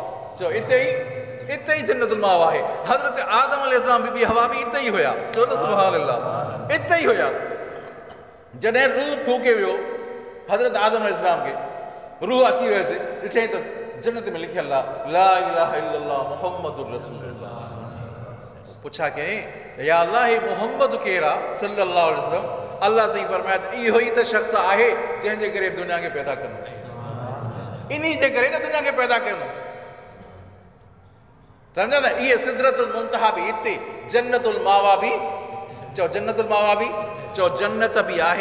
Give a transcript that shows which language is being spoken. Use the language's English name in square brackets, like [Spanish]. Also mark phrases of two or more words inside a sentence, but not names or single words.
[Sindhi] चओ इते ई जन्नतुल मावा आहे। हज़रत आदम अलैहिस्सलाम बीबी हवा बि इते ई हुया, चओ न [Arabic] سبحان الله, [Sindhi] इते ई हुया। जॾहिं रूह फूके वियो हज़रत आदम अलैहिस्सलाम खे, रूह अची वियसि, ॾिठई त जन्नत में लिखियल आहे [Arabic] لا إله إلا الله محمد رسول الله. [Sindhi] पुछा कयईं या अल्लाह हे मुहम्मद केरु आहे [Arabic] صلى الله عليه وسلم. [Sindhi] अल्लाह साईं फरमाया इहो ई त शख़्स आहे जंहिंजे करे दुनिया खे पैदा कंदो, इन्ही जे करे त दुनिया खे पैदा कंदो। सम्झा न, इहे सिदरतुल मुंतहा बि हिते, जन्नतुल मावा बि, चओ जन्नतुल मावा बि, चओ जन्नत बि आहे।